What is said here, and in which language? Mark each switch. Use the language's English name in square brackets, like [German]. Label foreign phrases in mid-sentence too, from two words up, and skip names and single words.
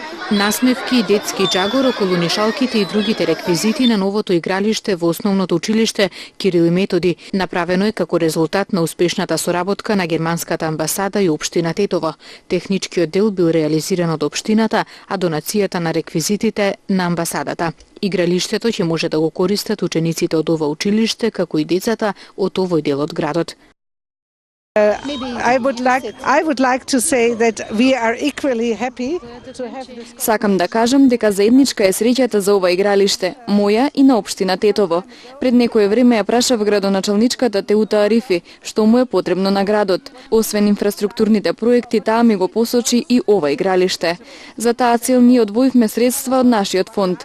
[Macedonian] Насмевки, детски джагор околу нишалките и другите реквизити на новото игралиште во основното училиште Кирил и Методи направено е како резултат на успешната соработка на германската амбасада и општина Тетово. Техничкиот дел бил реализиран од општината, а донацијата на реквизитите на амбасадата. Игралиштето ќе може да го користат учениците од ова училиште, како и децата од овој дел од градот. [English] I would like to say that we are equally happy to have this. [Macedonian] Сакам да кажам дека заедничка е среќата за ова игралиште, моја и на општина Тетово. Пред некое време ја прашав градоначалничката Теута Арифи што му е потребно на градот. Освен инфраструктурните проекти, таа ми го посочи и ова игралиште. За таа цел ние одвоивме средства од нашиот фонд.